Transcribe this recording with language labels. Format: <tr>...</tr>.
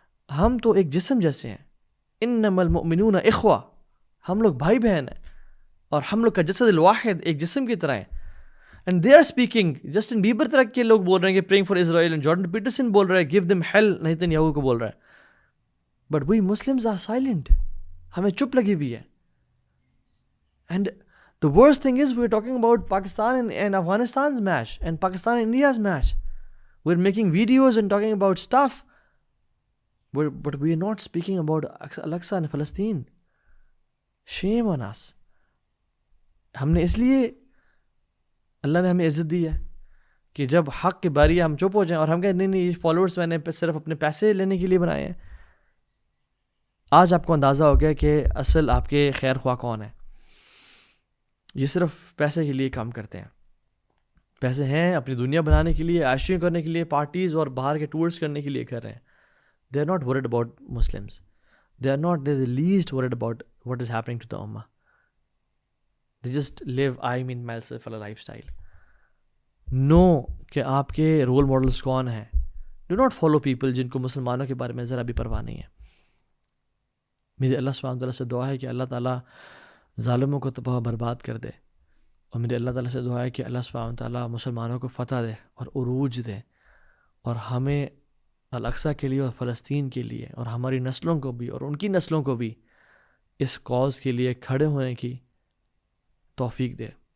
<ur>ہم تو ایک جسم جیسے ہیں. انما المؤمنون اخوہ، ہم لوگ بھائی بہن ہیں، اور ہم لوگ کا جسد الواحد ایک جسم کی طرح ہے.</ur> <en>and they are speaking,</en> <ur>Justin Bieber طرح کے لوگ بول رہے ہیں کہ</ur> <en>praying for Israel, and Jordan Peterson</en> <ur>بول رہا ہے</ur> <en>give them hell,</en> <ur>Nitin Yahoo کو بول رہا ہے.</ur> <en>but we Muslims are silent,</en> <ur>ہمیں چپ لگی ہوئی ہے.</ur> <en>And the worst thing is we're talking about Pakistan and Afghanistan's match and Pakistan and India's match. We're making videos and talking about stuff, but we're not speaking about Al-Aqsa and Palestine. Shame on us.</en> <ur>ہم نے اس لیے اللہ نے ہمیں عزت دی ہے کہ جب حق کی باری ہے ہم چپ ہو جائیں، اور ہم کہیں نہیں یہ فالوورز میں نے صرف اپنے پیسے لینے کے لیے بنائے ہیں. آج آپ کو اندازہ ہو گیا کہ اصل آپ کے خیر خواہ کون ہے. یہ صرف پیسے کے لیے کام کرتے ہیں. پیسے ہیں اپنی دنیا بنانے کے لیے، عائشیاں کرنے کے لیے، پارٹیز اور باہر کے ٹورس کرنے کے لیے کر رہے ہیں.</ur> <en>They are not word about Muslims, they are not the least word about what is happening to the امہ. They just live myself والا lifestyle.</en> <ur>نو کہ آپ کے رول ماڈلس کون ہیں.</ur> <en>do not follow people</en> <ur>جن کو مسلمانوں کے بارے میں ذرا بھی پرواہ نہیں ہے. میری اللہ سبحانہ وتعالیٰ سے دعا ہے کہ اللہ تعالیٰ ظالموں کو تباہ برباد کر دے، اور میرے اللہ تعالیٰ سے دعا ہے کہ اللہ سبحانہ وتعالیٰ مسلمانوں کو فتح دے اور عروج دے، اور ہمیں الاقصی کے لیے اور فلسطین کے لیے اور ہماری نسلوں کو بھی اور ان کی نسلوں کو بھی اس کاز کے لیے کھڑے ہونے کی توفیق دے.</ur>